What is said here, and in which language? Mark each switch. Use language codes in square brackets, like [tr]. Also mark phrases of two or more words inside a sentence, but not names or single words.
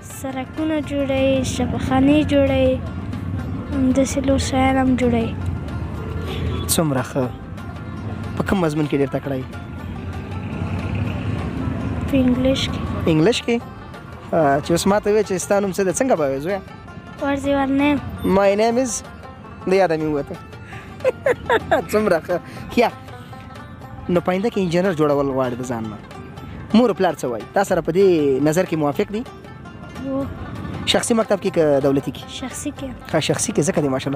[ps] سړکونه جوړوي، شفاخانې جوړوي، همداسې نور شیان هم جوړوي. څومره ښه. په کوم مضمون کې ډېر تکړه یې؟ په انګلیش کې. انګلیش کې؟ چې اوس ما ته ووایې چې ستا نوم څه دی، څنګه به وایې زویه؟ [en] What's your name? My name is [ps] د یاده مې ووته. څومره ښه. ښه نو په آینده کې انجینر جوړول غواړې د ځان نه. مور پلار څه وایي؟ تا سره په دې نظر کې موافق دي؟ شخصي مکتب کې که دولتي کې؟ شخصي کې. ښه شخصي کې ځکه دی ماشاءالله.